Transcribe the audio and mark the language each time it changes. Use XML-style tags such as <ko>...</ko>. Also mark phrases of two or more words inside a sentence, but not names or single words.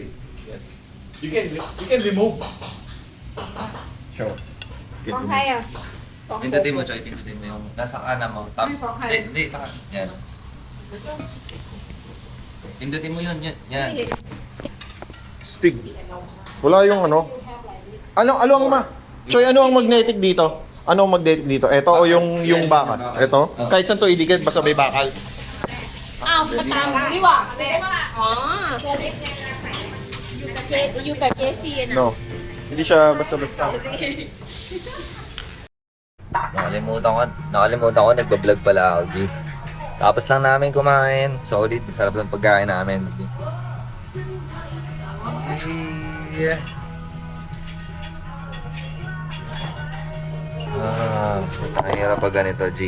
<en>Yes. You can remove. Sure.</en> <th>ของใครอ่ะ</th> <tl>Pindutin mo, Choy. Pindutin mo yung nasa kanan mo. Tapos, hindi, sa kanan. Yan. Pindutin mo yun. Yan. Stick. Wala yung ano. Ano ang Choy, ano ang magnetic dito? Ano ang magnetic dito? Ito o yung bakal? Ito? Kahit saan to idikit, basta may bakal.</tl> <th>อ้าวมาตามดีกว่าอ๋ออยู่กับเจซีนะ</th> <tl>No. Hindi siya basta-basta. Nakalimutan ko, nagbablog pala ako, G. Tapos lang namin kumain. Solid, sarap ng pagkain namin.</tl> <en>Yeah.</en> <tl>Ang hirap pag ganito, G.</tl>